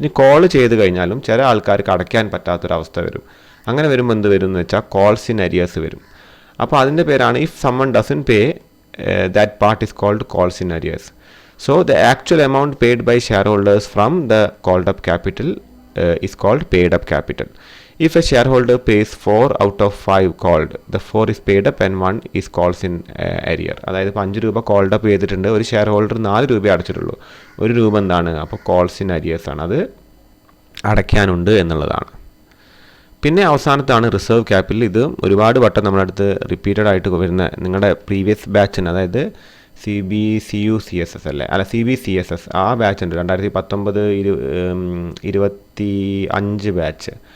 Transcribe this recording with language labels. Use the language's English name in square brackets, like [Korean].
[Malayalam] ഇനി കോൾ ചെയ്ത് കഴിഞ്ഞാലും ചില ആൾക്കാർക്ക് അടയ്ക്കാൻ പറ്റാത്തൊരവസ്ഥ വരും. അങ്ങനെ വരുമ്പോൾ എന്ത് വരും എന്ന് വെച്ചാൽ കോൾസ് ഇൻ അരിയേഴ്സ് വരും. അപ്പോൾ അതിൻ്റെ പേരാണ് [English] If someone doesn't pay that part is called calls in arrears. So the actual amount paid by shareholders from the called up capital is called paid up capital. If a shareholder pays 4 out of 5 called, the 4 is paid up and 1 is calls in arrear. [Malayalam] അതായത് 5 രൂപ called up ചെയ്തിട്ടുണ്ട്, ഒരു share holder 4 രൂപ അടച്ചിട്ടുള്ളൂ, 1 രൂപ എന്താണ് അപ്പോൾ calls in arrears ആണ്, അത് അടയ്ക്കാനുണ്ട് എന്നുള്ളതാണ്. പിന്നെ അവസാനത്താണ് റിസർവ് ക്യാപിറ്റൽ. ഇത് ഒരുപാട് വട്ടം നമ്മുടെ അടുത്ത് റിപ്പീറ്റഡ് ആയിട്ട് വരുന്ന നിങ്ങളുടെ പ്രീവിയസ് ബാച്ചിന്, അതായത് CBCUCSS അല്ലേ, അല്ല CBCSS ആ ബാച്ച് ഉണ്ട്, 2019-25 ബാച്ച്.